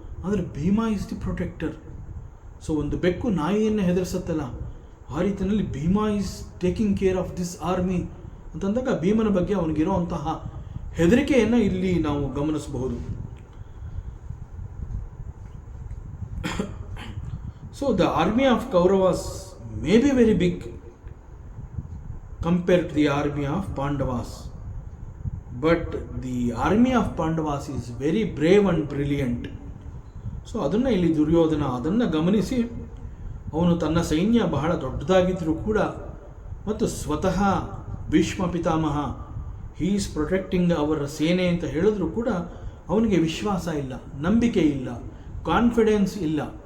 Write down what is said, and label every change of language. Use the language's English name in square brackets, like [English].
[Kannada] ಆದರೆ [English] Bhima is the protector. [Kannada] So ಒಂದು ಬೆಕ್ಕು ನಾಯಿಯನ್ನು ಹೆದರಿಸುತ್ತಲ್ಲ, ಆ ರೀತಿಯಲ್ಲಿ [English] Bhima is taking care of this army [Kannada] ಅಂತಂದಾಗ ಭೀಮನ ಬಗ್ಗೆ ಅವನಿಗಿರುವಂತಹ ಹೆದರಿಕೆಯನ್ನು ಇಲ್ಲಿ ನಾವು ಗಮನಿಸಬಹುದು. [English] So the army of Kauravas may be very big compared to the army of Pandavas, but the army of Pandavas is very brave and brilliant. [Kannada] So ಅದನ್ನು ಇಲ್ಲಿ ದುರ್ಯೋಧನ ಅದನ್ನು ಗಮನಿಸಿ, ಅವನು ತನ್ನ ಸೈನ್ಯ ಬಹಳ ದೊಡ್ಡದಾಗಿದ್ದರೂ ಕೂಡ, ಮತ್ತು ಸ್ವತಃ ಭೀಷ್ಮ ಪಿತಾಮಹ [English] he is protecting [Kannada] ಅವರ ಸೇನೆ ಅಂತ ಹೇಳಿದ್ರು ಕೂಡ ಅವನಿಗೆ ವಿಶ್ವಾಸ ಇಲ್ಲ, ನಂಬಿಕೆ ಇಲ್ಲ, ಕಾನ್ಫಿಡೆನ್ಸ್ ಇಲ್ಲ.